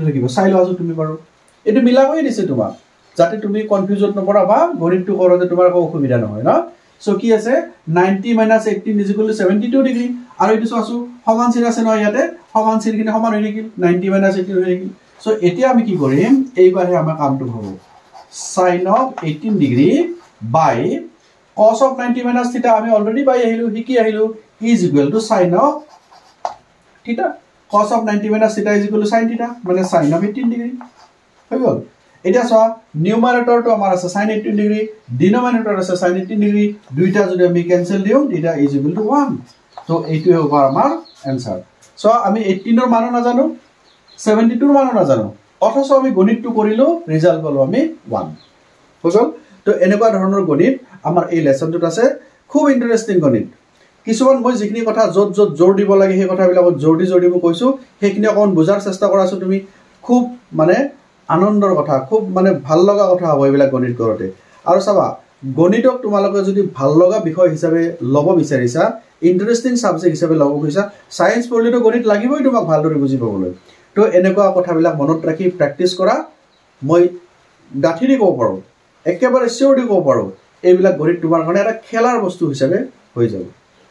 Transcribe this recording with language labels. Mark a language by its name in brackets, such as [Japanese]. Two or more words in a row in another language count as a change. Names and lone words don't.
[Assamese] থাকিব চাই লোৱাছো তুমি বাৰু এটো মিলা কৰি দিছে তোমাক যাতে তুমি কনফিউজন নপৰা বা গণিতটো কৰোতে তোমাৰ কোনো অসুবিধা নহয় না সো কি আছে 90 - 18 = 72 ডিগ্ৰী আৰু এটো চাছো সমান চিন আছে নহয় ইয়াতে সমান চিনখিনি সমান হৈ থাকিল 90 - 18 হৈ থাকিল সো এতিয়া আমি কি কৰিম এইবাৰহে আমাৰ কামটো হ'ব [English] sin of 18 degree by cos of 90 minus theta [Assamese] আমি অলৰেডি পাই আহিলো হিকি আহিলো [English] is equal to sin of theta cos of 90 minus theta is equal to sin theta মানে sin of 18 degree [Assamese] হৈ গল এটা সা নিউমারেটর তো আমার আছে [English] sin 18 [Assamese] ডিগ্রি ডিনোমিনেটর আছে sin 18 ডিগ্রি দুইটা যদি আমি ক্যান্সেল দিও এটা [English] is equal to [Assamese] 1 তো এইটোই হ'ব আমাৰ आंसर সো আমি 18 এর মানো না জানো 72 এর মানো না জানো অথচ আমি গণিতটো কৰিলো ৰিজাল্ট পালো আমি 1 হৈ গল তো এনেকুৱা ধৰণৰ গণিত আমাৰ এই লেসনটোত আছে খুব ইন্টারেস্টিং গণিত কিছুমান মই যিখিনি কথা যত যত জোৰ দিব লাগে সেই কথাবিলাকত জোৰ দি মই কৈছো সেইখিনি অকন বুজাৰ চেষ্টা কৰাছো তুমি খুব মানে আনন্দৰ কথা খুব মানে ভাল লগা কথা হ'ব এইবিলাক গণিত কৰতে আৰু চাবা গণিতক তোমালোকে যদি ভাল লগা বিষয় হিচাপে লব বিচাৰিছা [English] interesting subject [Assamese] হিচাপে লব কৈছা সায়েন্স পঢ়িলেতো গণিত লাগিবই তোমাক ভালদৰে বুজি পাবলৈ তো এনেকুৱা কথাবিলাক মনত ৰাখি প্ৰেক্টিস কৰা মই ডাঠিৰি ক'ব পাৰো একেবাৰে চিয়ৰলি ক'ব পাৰো এইবিলাক গণিত তোমাৰ কাৰণে এটা খেলাৰ বস্তু হিচাপে হৈ যাব